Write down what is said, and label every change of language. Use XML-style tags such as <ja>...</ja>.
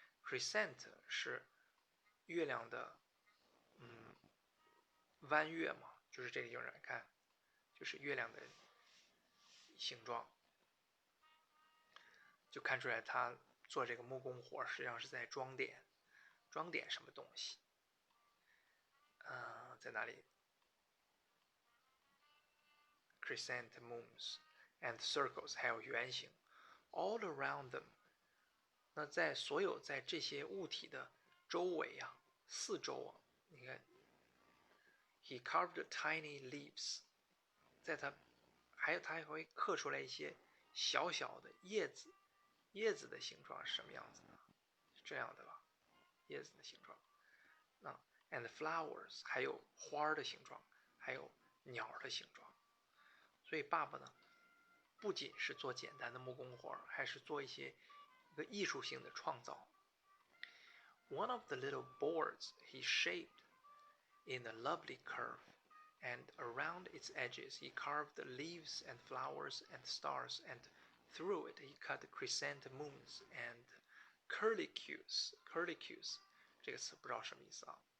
<zh>crescent 是月亮的，弯月嘛，就是这个有人看，就是月亮的形状，就看出来他做这个木工活实际上是在装点什么东西。在哪里</zh> <en>？chrysanthemums and circles，</en> <zh>还有圆形</zh> <en>，all around them。</en> <zh>那在所有在这些物体的周围啊，四周啊，你看 ，</zh> <en>he carved tiny leaves，</en> <zh>在他还会刻出来一些小小的叶子，叶子的形状是什么样子呢？是这样的吧，叶子的形状。那</zh> <en>and flowers</en> <zh>还有花的形状，还有鸟的形状。所以爸爸呢，不仅是做简单的木工活，还是做一个艺术性的创造。</zh> <en>One of the little boards he shaped in a lovely curve, and around its edges he carved leaves and flowers and stars, and through it he cut chrysanthemums and curlicues.</en> <zh>Curlicues 这个词不知道什么意思啊。</zh>